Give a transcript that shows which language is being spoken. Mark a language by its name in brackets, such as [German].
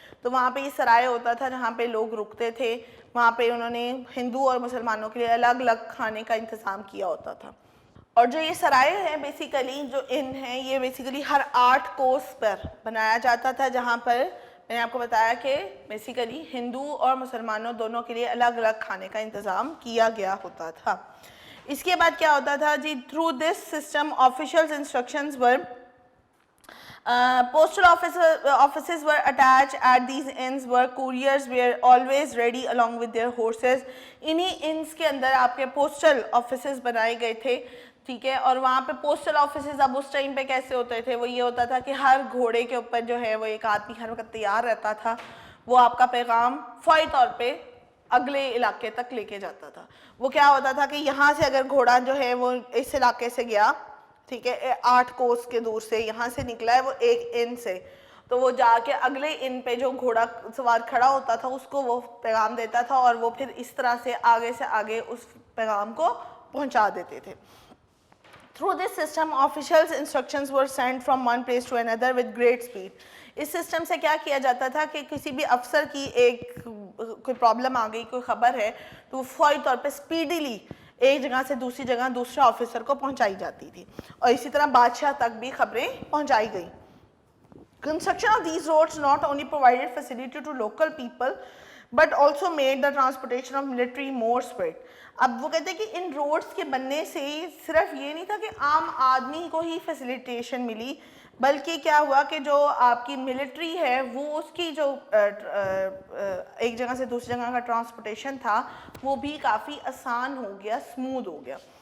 [Urdu] تو وہاں پہ یہ سرائے ہوتا تھا جہاں پہ لوگ رکتے تھے. وہاں پہ انہوں نے ہندو اور مسلمانوں کے لیے الگ الگ کھانے کا انتظام کیا ہوتا تھا. اور جو یہ سرائے ہیں بیسیکلی جو ان ہیں یہ بیسیکلی ہر 8 کوس پر بنایا جاتا تھا, جہاں پر میں نے آپ کو بتایا کہ بیسیکلی ہندو اور مسلمانوں دونوں کے لیے الگ الگ کھانے کا انتظام کیا گیا ہوتا تھا. اس کے بعد کیا ہوتا تھا جی, [English] Through this system officials instructions were postal offices were attached at these inns where couriers were always ready along with their horses. [Urdu] انہی انس کے اندر آپ کے پوسٹل آفیسز بنائے گئے تھے, ٹھیک ہے, اور وہاں پہ پوسٹل آفیسز اب اس ٹائم پہ کیسے ہوتے تھے, وہ یہ ہوتا تھا کہ ہر گھوڑے کے اوپر جو ہے وہ ایک آدمی ہر وقت تیار رہتا تھا, وہ آپ کا پیغام فوری طور پہ اگلے علاقے تک لے کے جاتا تھا. وہ کیا ہوتا تھا کہ یہاں سے اگر گھوڑا جو ہے وہ اس علاقے سے گیا, ٹھیک ہے, 8 کوس کے دور سے یہاں سے نکلا ہے وہ ایک ان سے, تو وہ جا کے اگلے ان پہ جو گھوڑا سوار کھڑا ہوتا تھا اس کو وہ پیغام دیتا تھا, اور وہ پھر اس طرح سے آگے اس پیغام کو پہنچا دیتے تھے. [English] Through this system, officials' instructions were sent from one place to another with great speed. [Urdu] اس system سے کیا کیا جاتا تھا کہ کسی بھی افسر کی کوئی پرابلم آ گئی, کوئی خبر ہے, تو وہ فوری طور پہ اسپیڈیلی ایک جگہ سے دوسری جگہ دوسرے آفیسر کو پہنچائی جاتی تھی, اور اسی طرح بادشاہ تک بھی خبریں پہنچائی گئیں. [English] Construction of these roads not only provided facility to local people but also made the transportation of military more spread. [Urdu] اب وہ کہتے ہیں کہ ان روڈز کے بننے سے صرف یہ نہیں تھا کہ عام آدمی کو ہی فیسیلیٹیشن ملی, بلکہ کیا ہوا کہ جو آپ کی ملٹری ہے وہ اس کی جو ایک جگہ سے دوسری جگہ کا ٹرانسپورٹیشن تھا وہ بھی کافی آسان ہو گیا, اسموتھ ہو گیا.